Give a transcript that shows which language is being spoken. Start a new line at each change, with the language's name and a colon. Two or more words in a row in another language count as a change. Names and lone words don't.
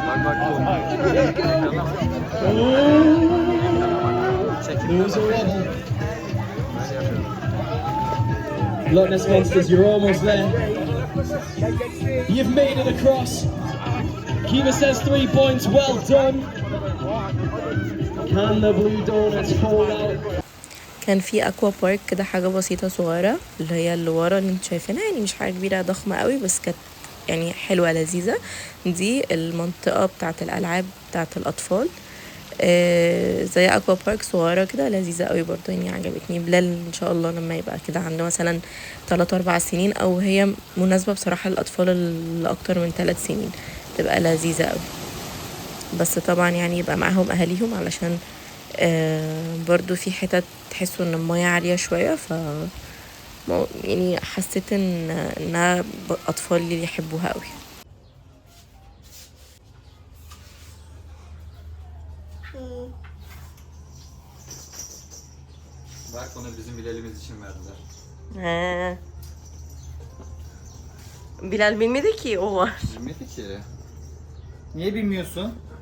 English: Oh, there was a wobble. Loch Ness Monsters, you're almost there. You've made it across. Kiva says 3 points, well done. Can the Blue Donuts hold out?
Arabic: كان في اكوا بارك كده، حاجه بسيطه صغيره اللي هي اللي ورا اللي انتوا شايفينها، يعني مش حاجه كبيره ضخمه قوي، بس كانت يعني حلوه لذيذه. دي المنطقه بتاعه الالعاب بتاعه الاطفال، زي اكوا بارك صغيره كده لذيذه قوي برضه، يعني عجبتني. بلال ان شاء الله لما يبقى كده عنده مثلا 3-4 سنين، او هي مناسبه بصراحه للاطفال اللي اكتر من 3 سنين، تبقى لذيذه قوي. بس طبعا يعني يبقى معاهم اهاليهم، علشان برضو في حتت تحسوا ان المياه عالية شوية، يعني حسيت انها اطفال اللي يحبوها قوي.
Turkish: Bak onu bizim Bilal'imiz için verdiler. Bilal bilmedi ki o var. Bilmedi ki. Niye bilmiyorsun?